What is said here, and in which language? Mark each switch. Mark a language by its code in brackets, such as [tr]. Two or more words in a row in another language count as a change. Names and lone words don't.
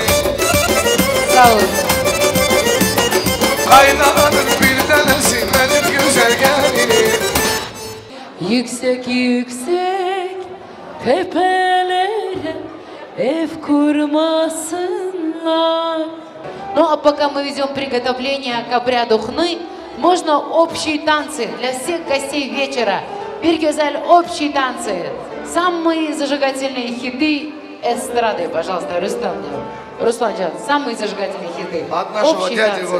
[tr] Sağ olun. Kaynananın bir tanesi benim güzel gelinim. Yüksek yüksek tepelere ev kurmasınlar. [ru] Ну а пока мы ведем приготовление к обряду хны, можно общие танцы для всех гостей вечера. [tr] Bir güzel [ru] общие танцы. Самые зажигательные хиты эстрады, пожалуйста, Русланджан, самые зажигательные хиты. От нашего Общие дяди танцы.